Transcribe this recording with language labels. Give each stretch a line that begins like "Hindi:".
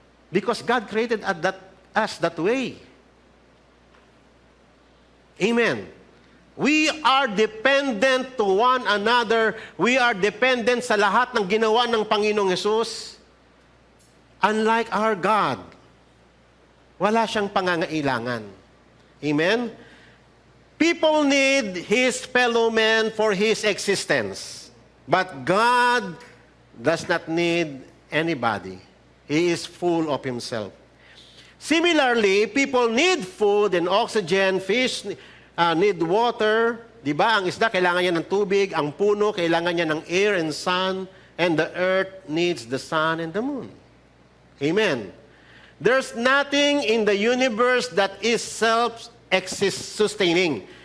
English: Because God created us that way. Amen. We are dependent to one another. We are dependent
Filipino: sa lahat ng ginawa ng Panginoong Hesus.
English: Unlike our God,
Filipino: wala siyang pangangailangan. Amen?
English: People need His fellow men for His existence. But God does not need anybody. He is full of Himself. Similarly, people need food and oxygen, fish need water.
Filipino: Diba? Ang isda, kailangan niya ng tubig. Ang puno, kailangan niya ng
English: air and sun. And the earth needs the sun and the moon. Amen. There's nothing in the universe that is self-sustaining.